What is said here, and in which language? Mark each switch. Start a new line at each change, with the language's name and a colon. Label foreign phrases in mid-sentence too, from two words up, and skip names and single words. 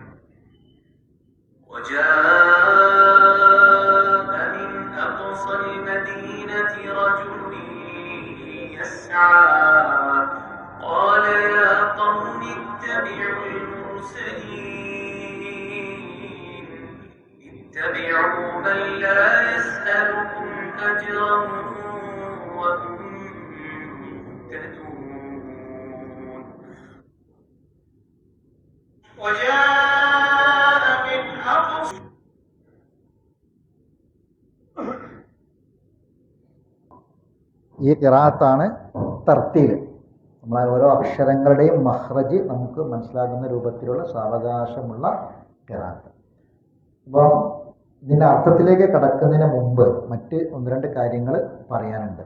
Arabic: وجاء من أقصى المدينة رجل يسعى قال يا قوم اتبعوا المرسلين اتبعوا من لا يسألكم أجرا وهم مهتدون. وجاء من أقصى
Malayalam: ഈ ഖിറാഅത്താണ് തർത്തീൽ. നമ്മളെ ഓരോ അക്ഷരങ്ങളുടെയും മഖ്റജ് നമുക്ക് മനസ്സിലാകുന്ന രൂപത്തിലുള്ള സാവകാശമുള്ള ഖിറാഅത്ത്. അപ്പം ഇതിൻ്റെ അർത്ഥത്തിലേക്ക് കടക്കുന്നതിന് മുമ്പ് മറ്റ് 1-2 കാര്യങ്ങൾ പറയാനുണ്ട്.